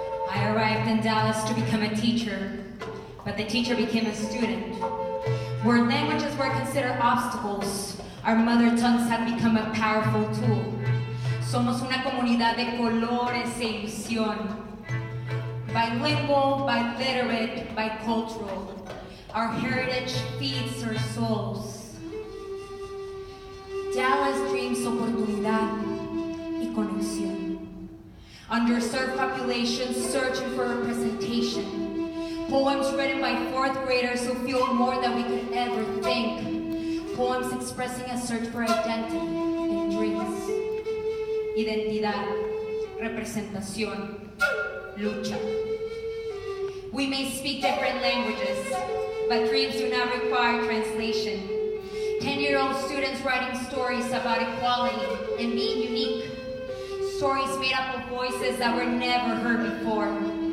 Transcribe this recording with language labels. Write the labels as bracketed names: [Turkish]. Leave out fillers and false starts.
[English] I arrived in Dallas to become a teacher, but the teacher became a student. Where languages were considered obstacles, our mother tongues have become a powerful tool. [Spanish] Somos una comunidad de colores e ilusión. [English] Bilingual, biliterate, bicultural. Our heritage feeds our souls. Dallas dreams [Spanish] oportunidad y conexión. [English] Underserved populations searching for representation. Poems written by fourth graders who feel more than we could ever think. Poems expressing a search for identity and dreams. [Spanish] Identidad, representación, lucha. [English] We may speak different languages, but dreams do not require translation. 10-year-old students writing stories about equality and being unique. Stories made up of voices that were never heard before.